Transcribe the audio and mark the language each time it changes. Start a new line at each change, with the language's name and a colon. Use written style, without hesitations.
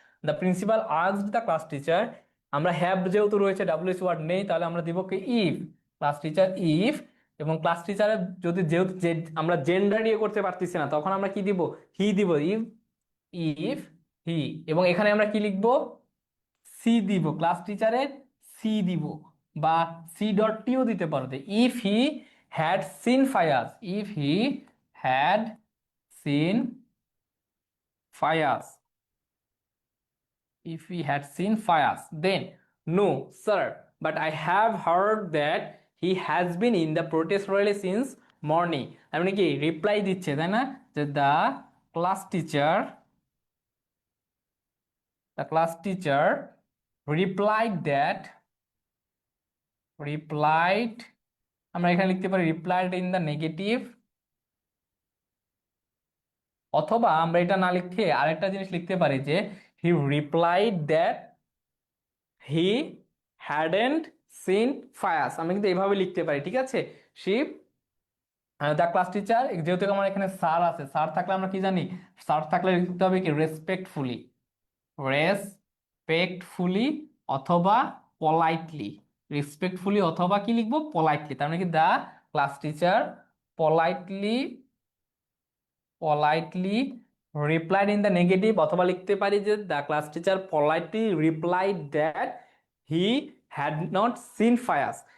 Bangla: The principal asked the class teacher, আমরা have যেহেতু রয়েছে, ডাব্লিউএস ওয়ার্ড নেই, তাহলে আমরা দিব কি ইফ, ক্লাস টিচার ইফ, এবং ক্লাস টিচারের যদি যেহেতু আমরা জেন্ডার নিয়ে করতে পারতেছি না, তখন আমরা কি দিব? হি দিব, ইফ, ইফ হি, এবং এখানে আমরা কি লিখবো? সি দিব, ক্লাস টিচারের সি দিব, বা সি ডট টিও দিতে পারো।
English: If he had seen fires, if he had seen fires, if he had seen fires, then no sir, but I have heard that he has been in the protest rally since morning।
Bangla: তার মানে কি reply দিচ্ছে, তাই না? যে class teacher
English: the class teacher replied that, replied,
Bangla: আমরা এখানে লিখতে পারি
English: replied in the negative,
Bangla: অথবা আমরা এটা না লিখে আরেকটা জিনিস লিখতে পারি যে
English: he replied that he hadn't seen fires,
Bangla: আমরা কিন্তু এইভাবে লিখতে পারি, ঠিক আছে। সি দ্য ক্লাস টিচার, যেহেতু আমার এখানে স্যার আছে, স্যার থাকলে আমরা কি জানি? স্যার থাকলে লিখতে হবে কি রেসপেক্টফুলি, রেসপেক্টফুলি অথবা পলাইটলি, রেসপেক্টফুলি অথবা কি লিখবো? পলাইটলি। তার মানে কি the class teacher politely
English: politely replied in the negative,
Bangla: অথবা লিখতে পারি যে
English: the class teacher politely replied that he had not seen Fayaz।